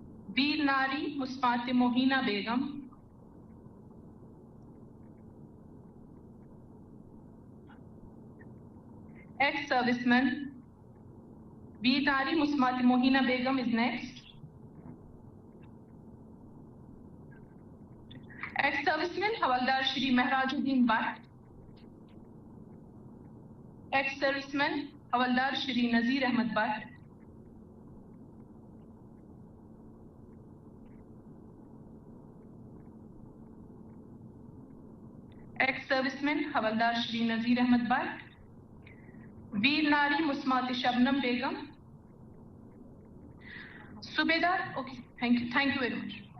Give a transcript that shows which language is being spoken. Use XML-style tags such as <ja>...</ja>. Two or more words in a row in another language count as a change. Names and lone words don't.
<en>Veer Nari Musmate Mohina Begum, ex-serviceman Veer Nari Musmate Mohina Begum is next. Ex-serviceman Havaldar Shri Mehrajuddin Bhatt, ex-serviceman Havaldar Shri Nazir Ahmed Bhatt, ex-serviceman Havaldar Shri Nazir Ahmed Bhatt, Veer Nari Musmati Shabnam Begum, Subedar, okay, thank you very much.</en>